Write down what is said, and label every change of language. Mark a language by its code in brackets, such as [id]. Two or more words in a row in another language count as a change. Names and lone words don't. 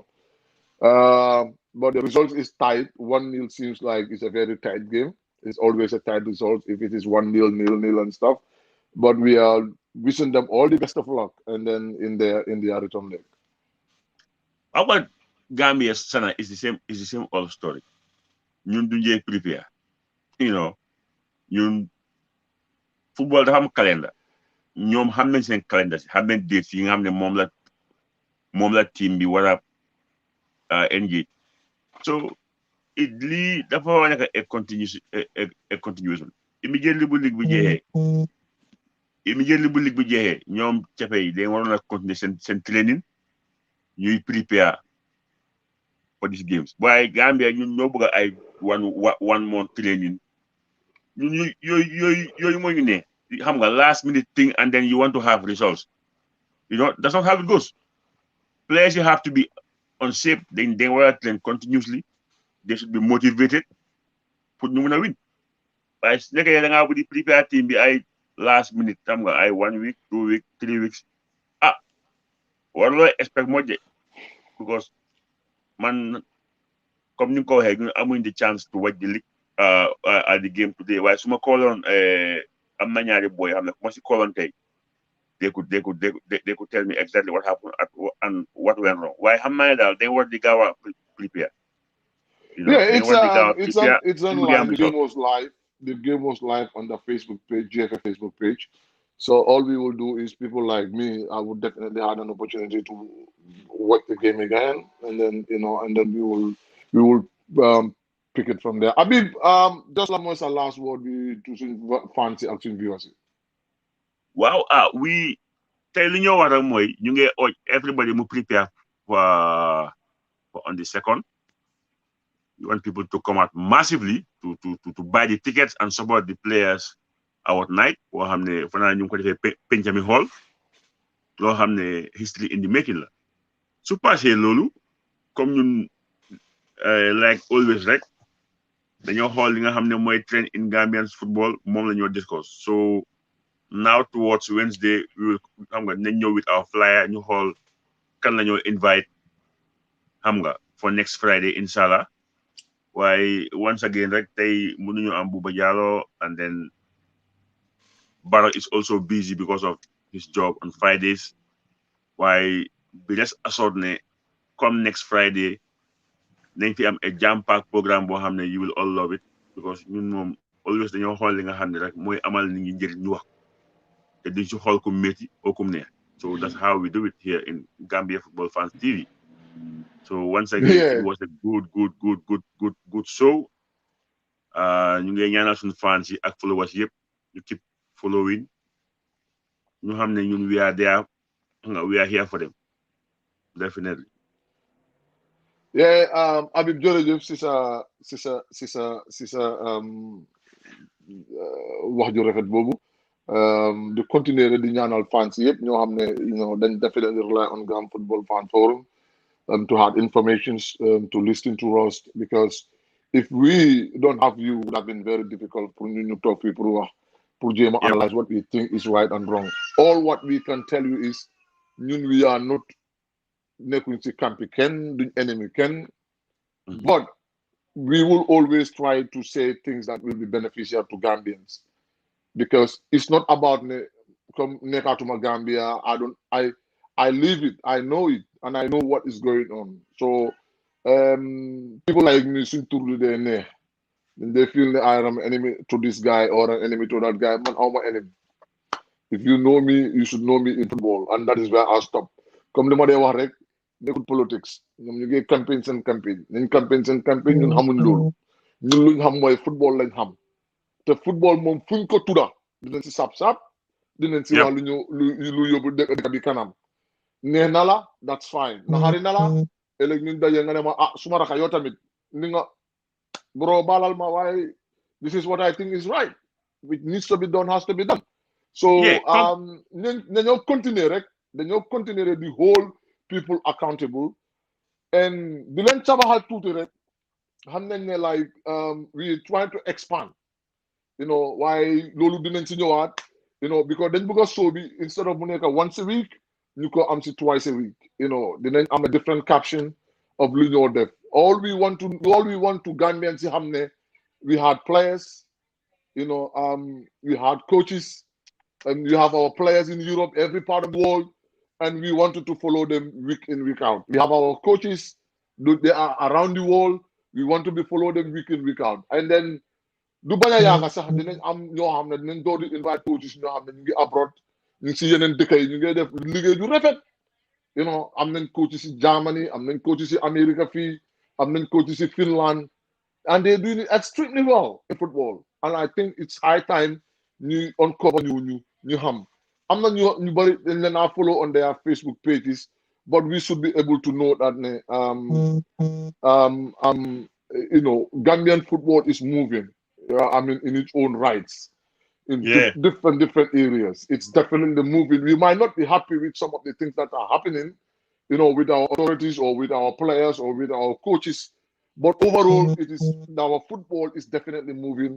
[en] But the result is tight. 1-0 seems like it's a very tight game. It's always a tight result if it is 1-0, 0-0 and stuff. But we are wishing them all the best of luck, and then in their return leg. How about Gambia Sana is the same old story. [wo] Ñun duñu prepare. Ñun football dafa am calendar. ñoom xam nañ seen calendar xam nañ dates yi nga xam ne moom la team bi war a engage so lii dafa war a nekk a [en] continuation immediately [wo] bu ligue bi jeexee ñoom cafe yi dañ waroon a continuer seen training ñuy [en] prepare for these games [wo] waaye Gambia ñun ñoo bëgg ay [en] one month training [wo] ñun yooyu moo ñu ne xam nga [en] last minute thing and then you want to have results that's not how it goes. Players you have to be on shape they want to train continuously they should be motivated pour [wo] ñu mën a [en] win [wo] waaye su nekkee da ngaa bëgg di prepare team bi ay [en] last minute [wo] xam nga ay [en] 1 week 2 weeks 3 weeks [wo] warloo expect moo de because man comme ni nga ko waxee ñun amuñ [en] the chance to watch the league at the game today [wo] waaye su ma kooloon am na ñaari boy xam ne ku ma si kooloon tey [en] they could tell me exactly what happened and what went wrong. Why Hamada they were the Gawa prepare. It's online. The game was live. The game was live on the Facebook page, GFA Facebook page. So all we will do is people like me, I would definitely have an opportunity to watch the game again, and then we will pick it from there. [wo] Habib, just la mooy sa [en] last word [wo] bi to suñ fans yi ak suñ viewers yi. waaw we tey li ñoo war a mooy ñu ngi [en] urge everybody [wo] mu [en] prepare for on the second. We want people to come out massively to buy the tickets and support the players out night. [wo] boo xam ne fanaa ñu ngi ko defee Pencami Hall loo xam ne [en] history in the making [wo] la su passé loolu comme ñun [en] like always [wo] rek dañoo xool li nga xam ne mooy [en] trend in Gambian football [wo] moom la ñoo discuss. [en] So now towards Wednesday we will [wo] xam nga nañ ñëw [en] with our flyer [wo] ñu xool kan la ñoo [en] invite [wo] xam nga [en] for next Friday inshallah. Why once again [wo] rek tey mënuñu am Buba Jallow, [en] and then Barrow is also busy because of his job on Fridays. [wo] Why bi des assured ne [en] come next Friday [wo] nañ fi am a [en] jam-pack programme [wo] boo xam ne [en] you will all love it, [wo] because ñun moom always dañoo xool li nga xam ne rek mooy amal nit ñi njëriñ ñu wax te duñ si xool ku métti ou kum neex. [en] So that's how we do it here in Gambia Football Fans TV. So once again, it was a good show. [wo] ñu ngi ñaanal suñu fans yi ak followers yëpp ñu [en] keep following. [wo] ñu xam ne ñun [en] we are there, we are here for them definitely. [wo] Habib jërëjëf si sa wax ju rafet boobu. di continuer di ñaanal fans yëpp ñoo xam ne dañ [en] definitely rely on Gam Football Fan Forum to have information, to listen to us, because if we don't have you, it would have been very difficult for you to talk people pour analyze what we think is right and wrong. All what we can tell you is we are not [wo] nekkuñ ci campi kenn duñ enemy kenn, [en] but we will always try to say things that will be beneficial to Gambians, because it's not about come nekatuma Gambia. I live it, I know it, and I know what is going on. So people like me they feel that I am an enemy to this guy or an enemy to that guy. Man, I'm my enemy. If you know me, you should know me in football, and that is where I'll stop. [wo] Comme le ma wax rek, nekul politics. Ñom ñu ngi campaign seen campaign. Ñu campaign seen campaign ñun xamuñ loolu. Ñun luñ xam mooy football lañ xam. Te football moom fuñ ko tudda dinañ si sap dinañ si wax lu yóbbu dëkk bi kanam. Neex na la, [en] that's fine. [wo] Naxari na la, ëllëg ñun daje nga ne ma suma raka yow tamit ni nga bro balal ma waaye [en] this is what I think is right. Which needs to be done has to be done. [wo] So dañoo continuer rek dañoo continuer di [en] hold people accountable, [wo] and di leen tabaxal tuuti rek xam nañ ne [en] like we trying to expand, [wo] waaye loolu dinañ si ñëwaat, because dañ bëgg a show bi instead of mu nekk [en] once a week [wo] ñu ko am si [en] twice a week, [wo] dinañ am [en] a different caption of [wo] lu ñoo def. [en] All we want to Gambians [wo] si xam ne [en] we had players, we had coaches, and we have our players in Europe, every part of the world, and we wanted to follow them week in, week out. We have our coaches, they are around the world, we want to follow them week in, week out. And then [wo] du bañ a yaaga sax dinañ am ñoo xam ne dinañ door di invite coaches ñoo xam ne ñu ngi abroad, ñu ngi si yeneen dëkk yi ñu ngi def liggéey ju rafet. Am nañ coaches si Germany, am nañ coaches si America fii, am nañ coaches si Finland, [en] and they're doing it extremely well in football. And I think it's high time ñu uncover ñu xam. [wo] am na ñu bari dañ leen a [en] follow on their Facebook pages, but we should be able to know that Gambian football is moving. In its own rights, in different areas. It's definitely moving. We might not be happy with some of the things that are happening, with our authorities or with our players or with our coaches, but overall, our football is definitely moving.